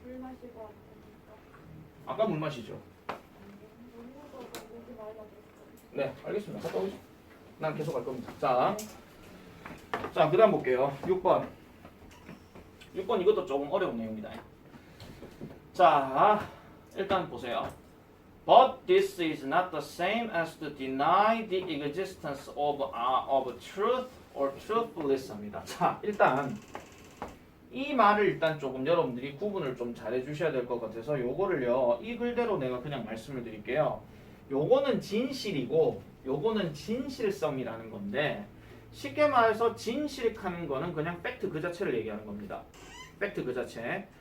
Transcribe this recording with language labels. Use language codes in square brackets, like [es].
[ko] 물 마시고 왔으니까. 아까 물 마시죠. 물 먹어서 목이 말라졌어요. 네, 알겠습니다. 갔다 오죠. 난 계속 갈 겁니다. 자, 그 다음 볼게요. 6번. 6번 이것도 조금 어려운 내용입니다. 자, 일단 보세요. [en] But this is not the same as to deny the existence of truth or truthfulness 합니다. [ko] 자, 일단 이 말을 일단 조금 여러분들이 구분을 좀 잘해 주셔야 될 것 같아서 요거를요 이 글대로 내가 그냥 말씀을 드릴게요. 요거는 진실이고 요거는 진실성이라는 건데 쉽게 말해서 진실하는 거는 그냥 팩트 그 자체를 얘기하는 겁니다. 팩트 그 자체.